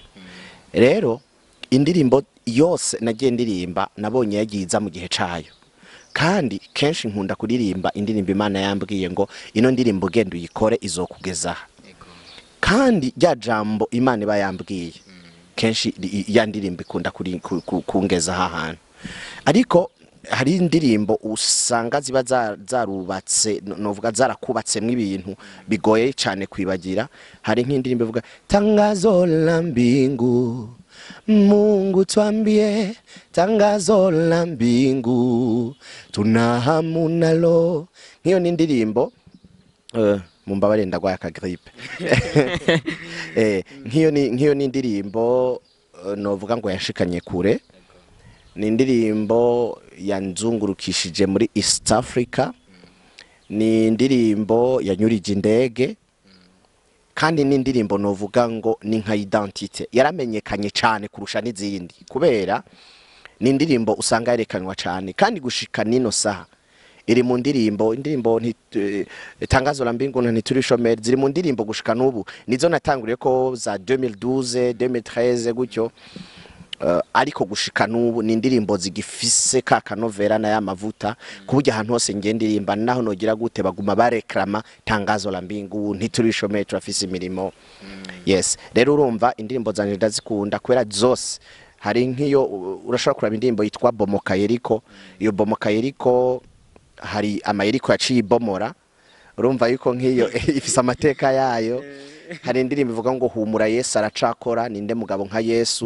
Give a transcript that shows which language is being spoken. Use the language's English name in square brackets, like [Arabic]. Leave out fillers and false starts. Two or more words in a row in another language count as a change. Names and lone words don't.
[Rundi] Rero indirimbo yose nagiye ndirimba nabonye yagiza mu gihe cayo kandi kenshi nkunda kuririmba indirimbo Imana yambwiye ngo ino ndirimbo genda uyikore izokugezaha kandi rya jambo Imana iba yambwiye kenshi ya ndirimbo ikunda kungeza ahantu. Ariko hari indirimbo usanga ziba zarubatse novuga zarakubatsemwe ibintu bigoye cyane kwibagira. Hari nk'indirimbo ivuga [Swahili] tangazo la mbingu Mungu tuambie tangazo la mbingu tuna hamu nalo. [Rundi] Hiyo ni indirimbo mumbabare ndagwaye aka grippe hiyo ni indirimbo novuga ngo yashikanye kure. Ni indirimbo yanzungurukishije muri East Africa. Ni indirimbo yanyurije indege kandi ni indirimbo novuga ngo ni nka identité yaramenyekanye cyane kurusha n'izindi kubera ni indirimbo usanga yerekanwa cyane kandi gushika nino saha iri mu ndirimbo [Swahili] tangazo la mbingu [Rundi] ntiturishomera ziri mu ndirimbo gushika n'ubu nizo natanguriye ko za 2012 2013 gutyo. Ariko gushika n'ubu ni indirimbo zigifise ka kanovera na ya mavuta kuburyo ahantu hose ngendirimba naho nogira gute baguma bareklama [Swahili] tangazo la mbingu [Rundi] ntiturishomera turafise imirimo. Yes, rero urumva indirimbo zanje ndazikunda kubera zose. Hari nk'iyo urashobora kuraba indirimbo yitwa Bomoka Yeriko. Iyo Bomoka Yeriko hari amayeriko yaciye ibomora urumva yuko nk'iyo ifise amateka yayo hari indirimbo ivuga ngo humura Yesu aracakora, ninde mugabo nka Yesu